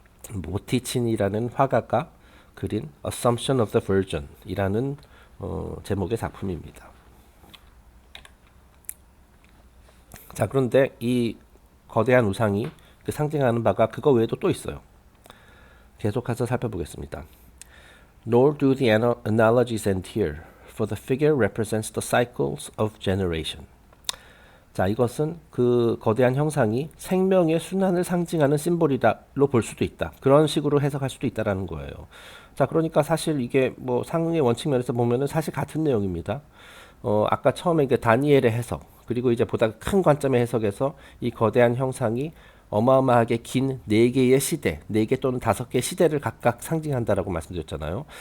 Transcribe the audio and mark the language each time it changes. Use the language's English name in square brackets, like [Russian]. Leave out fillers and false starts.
[Korean] 네. 모티친이라는 화가가 그린 Assumption of the Virgin 이라는 제목의 작품입니다. 자, 그런데 이 거대한 우상이 그 상징하는 바가 그거 외에도 또 있어요. 계속해서 살펴보겠습니다. [English] Nor do the analogies end here, for the figure represents the cycles of generation. [Korean] 자, 이것은 그 거대한 형상이 생명의 순환을 상징하는 심볼이다로 볼 수도 있다. 그런 식으로 해석할 수도 있다라는 거예요. 자, 그러니까 사실 이게 뭐 상응의 원칙 면에서 보면은 사실 같은 내용입니다. 아까 처음에 이게 다니엘의 해석, 그리고 이제 보다 큰 관점의 해석에서 이 거대한 형상이 어마어마하게 긴 네 개의 시대, 네 개 또는 다섯 개의 시대를 각각 상징한다라고 말씀드렸잖아요.